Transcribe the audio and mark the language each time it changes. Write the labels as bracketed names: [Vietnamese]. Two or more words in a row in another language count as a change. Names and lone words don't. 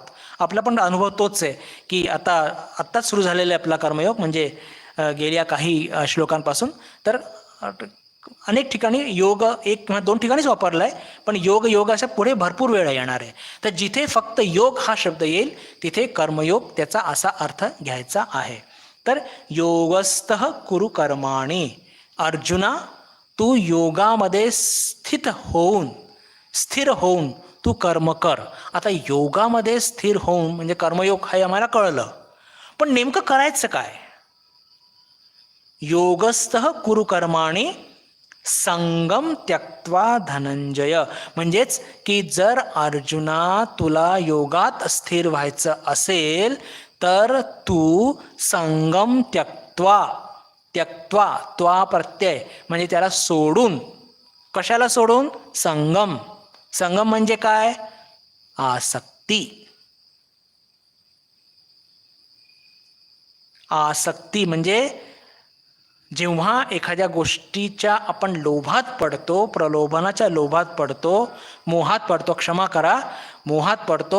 [Marathi] आपला पण अनुभव तोच आहे की आत्ताच सुरू झालेला आहे आपला कर्मयोग, म्हणजे गेल्या काही श्लोकांपासून. तर अनेक ठिकाणी योग एक किंवा दोन ठिकाणीच वापरला आहे, पण योग अशा पुढे भरपूर वेळ येणार आहे. तर जिथे फक्त योग हा शब्द येईल तिथे कर्मयोग त्याचा असा अर्थ घ्यायचा आहे. [Sanskrit] तर योगस्थः कुरु कर्माणि, [Marathi] अर्जुना तू योगामध्ये स्थिर होऊन तू कर्म कर. आता योगामध्ये स्थिर होऊन म्हणजे कर्मयोग हे आम्हाला कळलं, पण नेमकं करायचं काय? [Sanskrit] योगस्थः कुरु कर्माणि संगम त्यक्त्वा धनंजय, [Marathi] म्हणजेच की जर अर्जुना तुला योगात स्थिर व्हायचं असेल तर तू [Sanskrit] संगम त्यक्त्वा [Marathi] त्वा प्रत्यय म्हणजे त्याला सोडून. कशाला सोडून? संगम म्हणजे काय? आसक्ती म्हणजे जेव्हा एखाद्या गोष्टीच्या आपण लोभात पडतो, प्रलोभनाच्या लोभात पडतो, मोहात पडतो